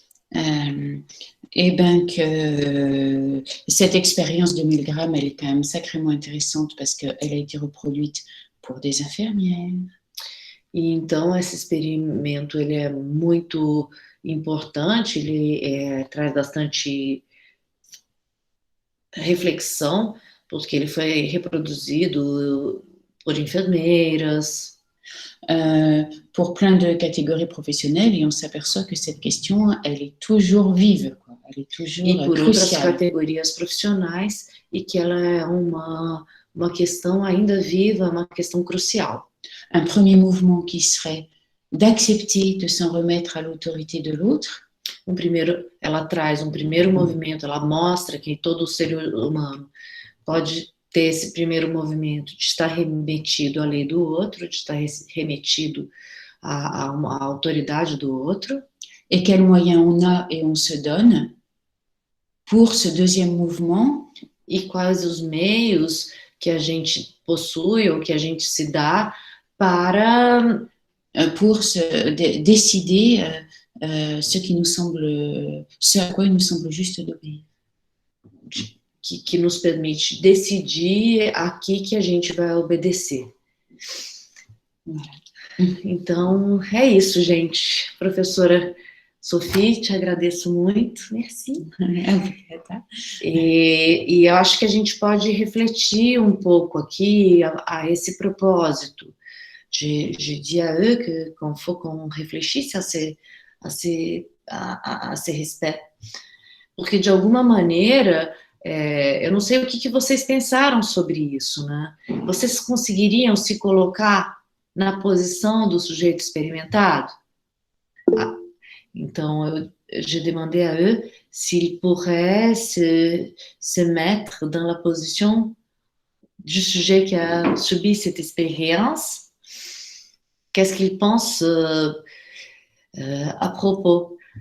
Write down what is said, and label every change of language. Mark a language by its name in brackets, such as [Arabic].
[French] Eh bien que cette expérience de Milgram, elle est quand même sacrément intéressante parce qu'elle a été reproduite pour des infirmières. [Portuguese] E então, esse experimento, ele é muito importante, ele traz bastante reflexão, porque ele foi reproduzido por enfermeiras, [French] pour plein de catégories professionnelles, et on s'aperçoit que cette question, elle est toujours vive, quoi. Elle est toujours [Portuguese] e por outras [French] cruciale. [Portuguese] categorias profissionais, e que ela é uma questão ainda viva, uma questão crucial. [French] Un premier mouvement qui serait d'accepter de s'en remettre à l'autorité de l'autre. [Portuguese] Ela traz um primeiro movimento, ela mostra que todo ser humano pode ter esse primeiro movimento de estar remetido à lei do outro, de estar remetido à autoridade do outro. [French] Et quels moyens on a et on se donne pour ce deuxième mouvement. [Portuguese] E quais os meios que a gente possui ou que a gente se dá para [French] pour décider ce à quoi il nous semble juste d'obéir. [Portuguese] Que nos permite decidir aqui que a gente vai obedecer. Então, é isso, gente. Professora Sophie, te agradeço muito. Merci. E eu acho que a gente pode refletir um pouco aqui a esse propósito. [French] Je dis à eux qu'il faut qu'on réfléchisse à ces respects. [Portuguese] Porque, de alguma maneira, eu não sei o que vocês pensaram sobre isso, né? Vocês conseguiriam se colocar na posição do sujeito experimentado? [French] Então, j'ai demandé à eux s'ils pourraient se mettre dans la position du sujet qui a subi cette expérience. Qu'est-ce qu'ils pensent à propos?